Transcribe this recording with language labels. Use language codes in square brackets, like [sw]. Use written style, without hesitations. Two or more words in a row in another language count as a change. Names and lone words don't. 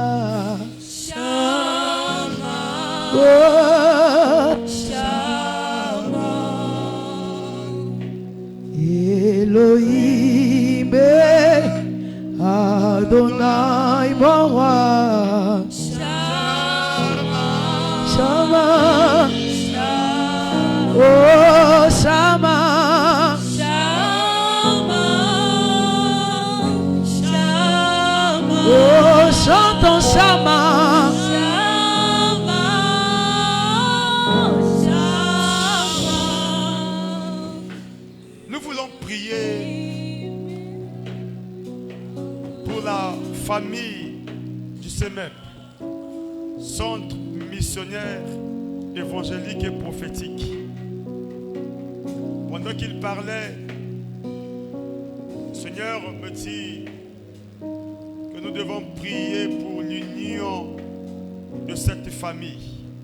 [fr] Shama, oh, Shama. Elohim, Adonai, mon roi. Shama, Shama, oh, Shama. Oh, chantons Shama. Shama, Shama. Nous voulons prier pour la famille du CEMEP, Centre missionnaire évangélique et prophétique. Pendant qu'il parlait, le Seigneur me dit que nous devons prier pour l'union de cette famille.